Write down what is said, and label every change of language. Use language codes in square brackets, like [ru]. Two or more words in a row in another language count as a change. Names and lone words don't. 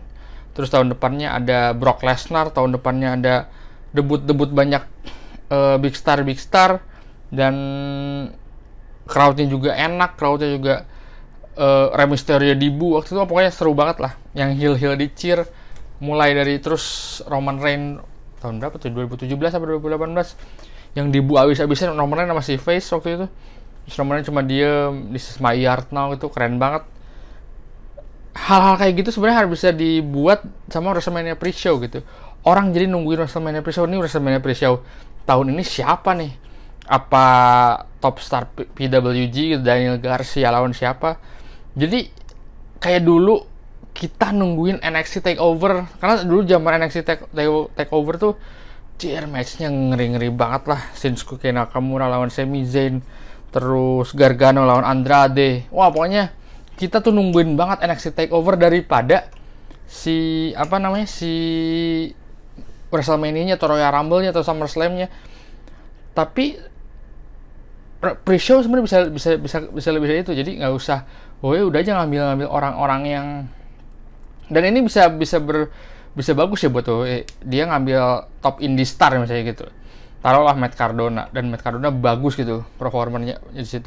[id] Terus tahun depannya ada Brock Lesnar, tahun depannya ada debut banyak [en] big star, [id] dan crowdnya juga enak, crowdnya juga Rey Mysterio debu waktu itu, pokoknya seru banget lah. Yang heel di cheer, mulai dari terus Roman Reigns tahun berapa tuh, 2017 atau 2018 yang debu abis-abisan, Roman Reigns sama si Face waktu itu. Terus Roman Reigns cuma diem, [en] this is my yard now, [id] itu keren banget. Hal-hal kayak gitu sebenarnya harus bisa dibuat sama WrestleMania pre-show gitu. Orang jadi nungguin WrestleMania pre-show, ini WrestleMania pre-show tahun ini siapa nih? Apa [en] top star [id] PWG Daniel Garcia lawan siapa? Jadi kayak dulu kita nungguin NXT Takeover, karena dulu zaman NXT Takeover tuh match-nya ngeri-ngeri banget lah. Shinsuke Nakamura lawan Sami Zayn, terus Gargano lawan Andrade. Wah, pokoknya kita tuh nungguin banget NXT Takeover daripada si WrestleMania-nya atau Royal Rumble-nya atau SummerSlam-nya. Tapi pre-show sebenarnya bisa lebih dari itu. Jadi nggak usah, udah aja ngambil orang-orang yang, dan ini bisa bagus ya buat dia ngambil [en] top indie star [id] misalnya gitu. Taruhlah Matt Cardona, dan Matt Cardona bagus gitu performanya di situ.